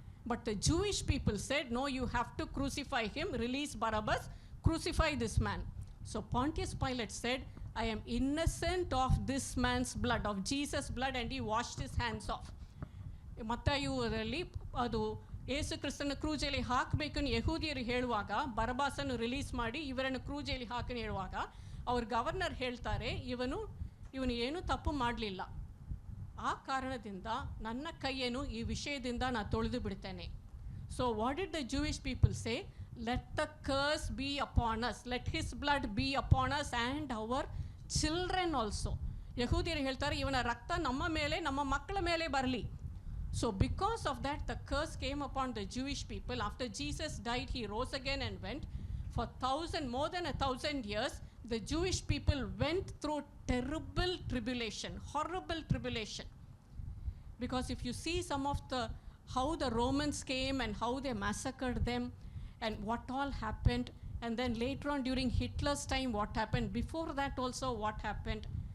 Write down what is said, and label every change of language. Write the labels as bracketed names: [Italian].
[English] But the Jewish people said, no, you have to crucify him, release Barabbas, crucify this man. So Pontius Pilate said, I am innocent of this man's blood, of Jesus' blood, and he washed his hands off. [Kannada] ಮತ್ತಾಯುವರಲ್ಲಿ ಅದು ಯೇಸು ಕ್ರಿಸ್ತನ ಕ್ರೂಜಲ್ಲಿ ಹಾಕಬೇಕು ಯಹೂದಿಯರು ಹೇಳುವಾಗ, ಬರಬಾಸನ್ನು release ಮಾಡಿ ಇವರನ್ನು ಕ್ರೂಜಲ್ಲಿ ಹಾಕಿ ಹೇಳುವಾಗ, ಅವ್ರ governor ಹೇಳ್ತಾರೆ, ಇವನು ಏನೂ ತಪ್ಪು ಮಾಡಲಿಲ್ಲ, ಆ ಕಾರಣದಿಂದ ನನ್ನ ಕೈಯನ್ನು ಈ ವಿಷಯದಿಂದ ನಾನು ತೊಳೆದು ಬಿಡ್ತೇನೆ. [English] So what did the Jewish people say? Let the curse be upon us, let his blood be upon us and our children also. [Kannada] ಯಹೂದಿಯರು ಹೇಳ್ತಾರೆ, ಇವನ ರಕ್ತ ನಮ್ಮ ಮೇಲೆ, ನಮ್ಮ ಮಕ್ಕಳ ಮೇಲೆ ಬರಲಿ. [English] So because of that, the curse came upon the Jewish people. After Jesus died, he rose again and went. For more than 1,000 years, the Jewish people went through terrible tribulation, horrible tribulation. Because if you see some of how the Romans came and how they massacred them and what all happened, and then later on during Hitler's time what happened, before that also what happened.